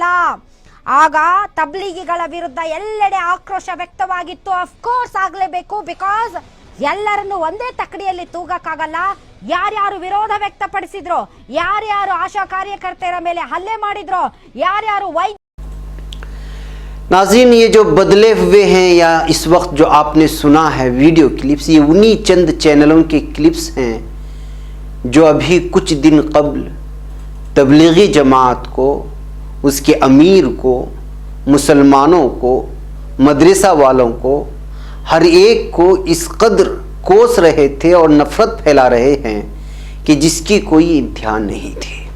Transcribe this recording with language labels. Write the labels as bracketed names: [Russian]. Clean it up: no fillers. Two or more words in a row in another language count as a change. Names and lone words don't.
[Kannada] ಆಗ ತಬ್ಲೀಗಿಗಳ ವಿರುದ್ಧ ಎಲ್ಲೆಡೆ ಆಕ್ರೋಶ ವ್ಯಕ್ತವಾಗಿತ್ತು. ಅಫ್ಕೋರ್ಸ್ ಆಗಲೇಬೇಕು, ಬಿಕಾಸ್ ಎಲ್ಲರನ್ನು ಒಂದೇ ತಕ್ಕಡಿಯಲ್ಲಿ ತೂಗಕ್ಕಾಗಲ್ಲ. ಯಾರ್ಯಾರು ವಿರೋಧ ವ್ಯಕ್ತಪಡಿಸಿದ್ರೋ, ಯಾರ್ಯಾರು ಆಶಾ ಕಾರ್ಯಕರ್ತೆಯರ ಮೇಲೆ ಹಲ್ಲೆ ಮಾಡಿದ್ರೋ, ಯಾರ್ಯಾರು [Hindi] नाज़रीन ये जो बदले हुए हैं या इस वक्त जो आपने सुना है [English] video clips, [Hindi] ये उन्हीं चंद चैनलों के क्लिप्स हैं जो अभी कुछ दिन कबल तबलीगी जमात को, उसके अमीर को, मुसलमानों को, मदरसा वालों को, हर एक को इस कदर कोस रहे थे और नफ़रत फैला रहे हैं कि जिसकी कोई इंतहा नहीं थी।